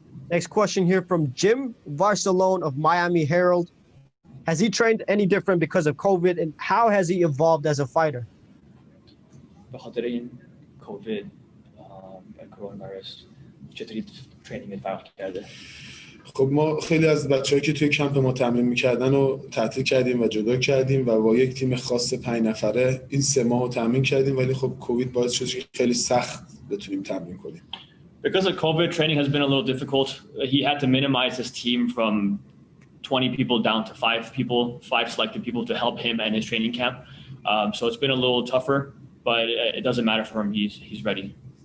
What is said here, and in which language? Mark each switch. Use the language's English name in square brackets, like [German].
[English] Next question here from Jim Barcelona of Miami Herald. Has he trained any different because of COVID, and how has he evolved as a fighter? [Persian] به خاطر این کووید کرونا ویروس چطوری ترینینگ فرق کرده؟ خب ما خیلی از بچه‌ها که توی کمپ ما تمرین می‌کردن رو تعطیل کردیم و جدا کردیم و با یک تیم خاص 5 نفره این 3 ماه رو تمرین کردیم ولی خب کووید باعث شد که خیلی سخت بتونیم تمرین کنیم. [English] Because of COVID, training has been a little difficult. He had to minimize his team from 20 people down to 5 people, 5 selected people to help him and his training camp. So it's been a little tougher, but it doesn't matter for him. He's ready.